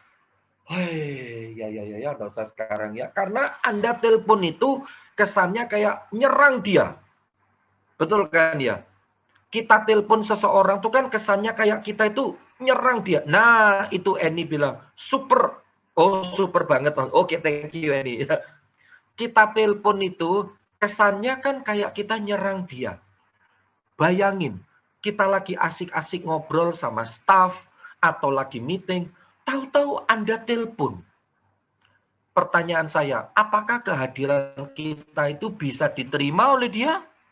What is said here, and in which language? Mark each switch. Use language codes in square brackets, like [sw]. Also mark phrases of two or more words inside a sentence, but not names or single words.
[id] Hei, ya, nggak usah sekarang ya. Karena Anda telepon itu kesannya kayak nyerang dia. Betul kan ya? Kita telepon seseorang tuh kan kesannya kayak kita itu nyerang dia. Nah, itu Eni bilang, super. Oh, super banget. Oke, [en] thank you Eni. [id] Kita telepon itu kesannya kan kayak kita nyerang dia. Bayangin, kita lagi asik-asik ngobrol sama staff atau lagi meeting, tahu-tahu Anda telepon. Pertanyaan saya, apakah kehadiran kita itu bisa diterima oleh dia?